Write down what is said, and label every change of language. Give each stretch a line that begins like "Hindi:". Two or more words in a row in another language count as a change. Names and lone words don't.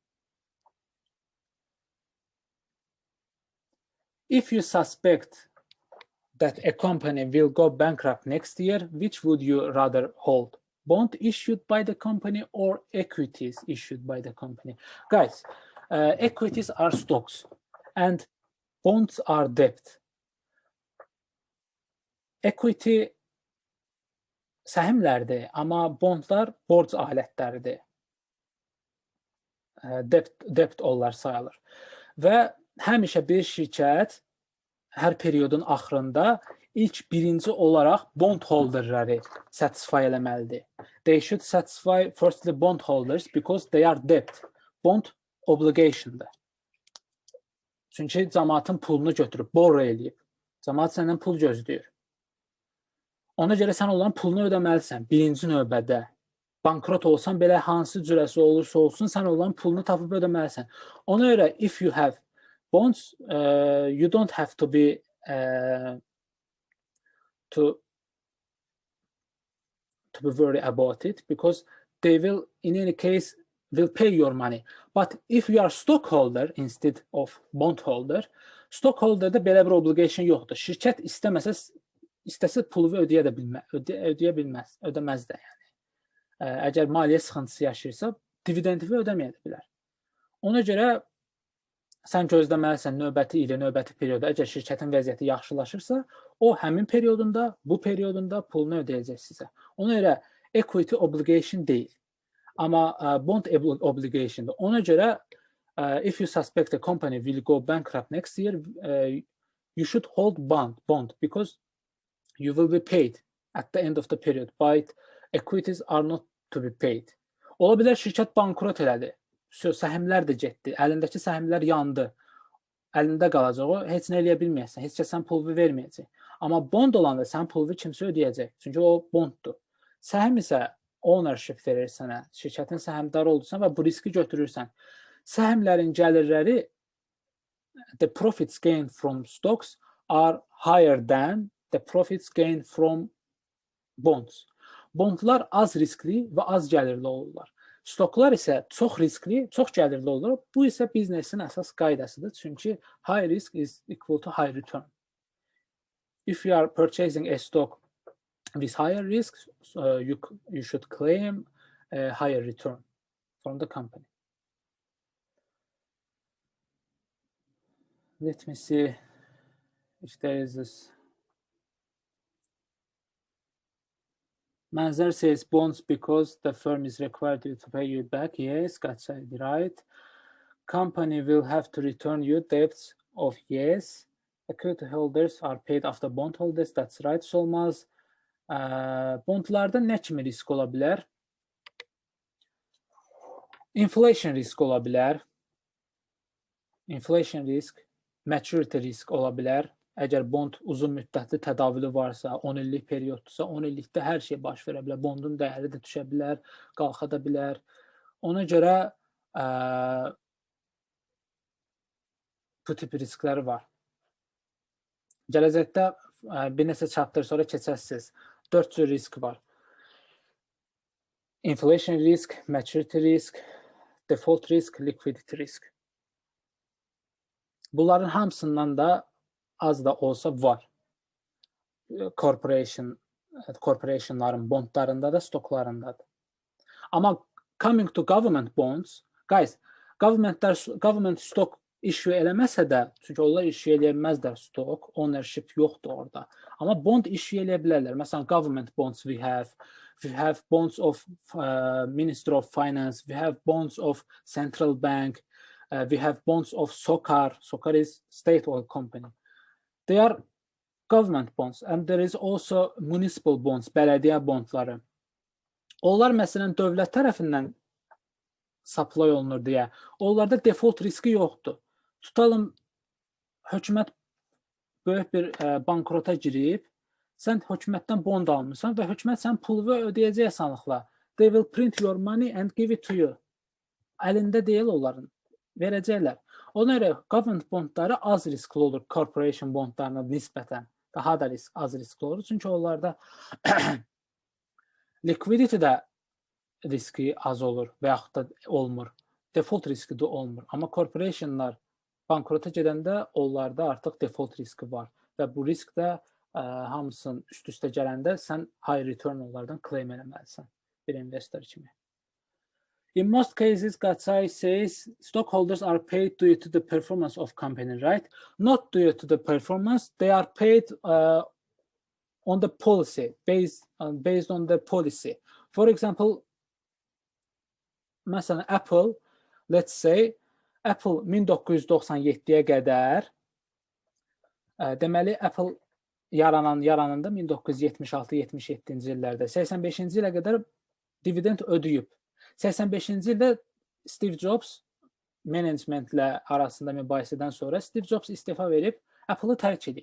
English: If you suspect that a company will go bankrupt next year, which would you rather hold? Bond issued by the company or equities issued by the company? Guys, equities are stocks and bonds are debt.
Azerbaijani: Equity səhmlərdir, amma bondlar borc alətləridir. Debt onlar sayılır. Və həmişə bir şirkət hər periodun axırında ilk birinci olaraq
English: bond holderləri
Azerbaijani: satisfy eləməlidir.
English: They should satisfy firstly bond holders because they are debt. Bond obligation'dır.
Azerbaijani: Çünki cəmaatın pulunu götürüb, borro eləyib. Cəmaat səndən pul gözləyir. Ona görə sən onların pulunu ödəməlisən birinci növbədə. Bankrot olsan belə hansı cürəsi olursa olsun, sən onların pulunu tapıb ödəməlisən. Ona görə
English: if you have bonds, you don't have to be to be worried about it because they will, in any case, will pay your money. But if you are stockholder instead of bondholder,
Azerbaijani: stockholder'da belə bir obligation yoxdur. Şirkət istəsə pulu ödəyə bilməz, ödəməz də yəni. Əgər maliyyə sıxıntısı yaşayırsa, dividendi ödəməyə bilər. Ona görə sən gözləməlisən növbəti ili, növbəti perioda. Əgər şirkətin vəziyyəti yaxşılaşırsa, o həmin periodunda, bu periodunda pulunu ödəyəcək sizə. Ona görə
English: equity obligation
Azerbaijani: deyil. Amma
English: bond obligation'dır.
Azerbaijani: Ona görə
English: if you suspect a company will go bankrupt next year, you should hold bond because you will be paid at the end of the period. But equities are not to be paid.
Azerbaijani: Ola bilər şirkət bankrot elədi. Səhmlər də getdi. Əlindəki səhmlər yandı. Əlində qalacaq o. Heç nə eləyə bilməyəsən. Heç kəs sən pulu verməyəcək. Amma
English: bond olanda
Azerbaijani: sən pulu kimsə ödəyəcək. Çünki o bonddur. Səhm isə ownership verir sənə. Şirkətin səhmdarı oldusan və bu riski götürürsən. Səhmlərin gəlirləri,
English: the profits gained from stocks are higher than the profits gained from bonds.
Azerbaijani: Bondlar az riskli və az gəlirli olurlar. Stoklar isə çox riskli, çox gəlirli olur. Bu isə biznesin əsas qaydasıdır.
English: Çünki high risk is equal to high return. If you are purchasing a stock with higher risk, you should claim a higher return from the company. Let me see if there is this. Manzer says bonds because the firm is required to pay you back. Yes, Scott said right. Company will have to return you debts of yes. Equity holders are paid after bond holders. That's right.
Azerbaijani: Olmaz. Bondlarda nə kimi risk ola bilər?
English: Inflation risk
Azerbaijani: ola bilər.
English: Inflation risk, maturity risk
Azerbaijani: ola bilər. Əgər bond uzun müddətli tədavülü varsa, 10 illik periyoddursa, 10 illikdə hər şey baş verə bilər. Bondun dəyəri də düşə bilər, qalxa da bilər. Ona görə bu tip riskləri var. Gələcəkdə bir neçə chapter sonra keçəsiniz. 4 cür risk var.
English: Inflation risk, maturity risk, default risk, liquidity risk.
Azerbaijani: Bunların hamısından da az da olsa var. Corporationların bondlarında da, stoklarında da.
English: Amma coming to government bonds, guys, government stock issue
Azerbaijani: eləməsə də, çünki onlar
English: issue
Azerbaijani: eləməzlər
English: stock, ownership
Azerbaijani: yoxdur orada. Amma bond issue eləyə bilərlər. Məsələn,
English: government bonds we have bonds of Ministry of Finance, we have bonds of Central Bank, we have bonds of SOCAR. SOCAR is state-owned company. They are government bonds, and there is also municipal bonds,
Azerbaijani: bələdiyyə bondları. Onlar məsələn dövlət tərəfindən supply olunur deyə, onlarda default riski yoxdur. Tutalım, hökumət böyük bir bankrota girib, sən hökumətdən bond almırsan və hökumət sən pulu ödəyəcək asanlıqla.
English: They will print your money and give it to you.
Azerbaijani: Əlində deyil onların, verəcəklər. Ona görə
English: government bondları
Azerbaijani: az riskli olur
English: corporation bondlarına
Azerbaijani: nisbətən. Daha da az riskli olur. Çünki onlarda liquidity də riski az olur və yaxud da olmur. Default riski də olmur. Amma corporationlar bankrota gedəndə onlarda artıq default riski var. Və bu risk də hamısının üst-üstə gələndə sən
English: high return
Azerbaijani: onlardan claim eləməlisən bir investor kimi.
English: In most cases, Gatsai says, stockholders are paid due to the performance of company, right? Not due to the performance, they are paid on the policy, based on the policy. For example,
Azerbaijani: məsələn, Apple,
English: let's say,
Azerbaijani: Apple 1997-yə qədər, deməli, Apple yarananda 1976-77-ci illərdə, 85-ci ilə qədər dividend ödəyib. 85-ci ildə Steve Jobs managementlə arasında mübahisədən sonra Steve Jobs istifa verib Apple-ı tərk edib.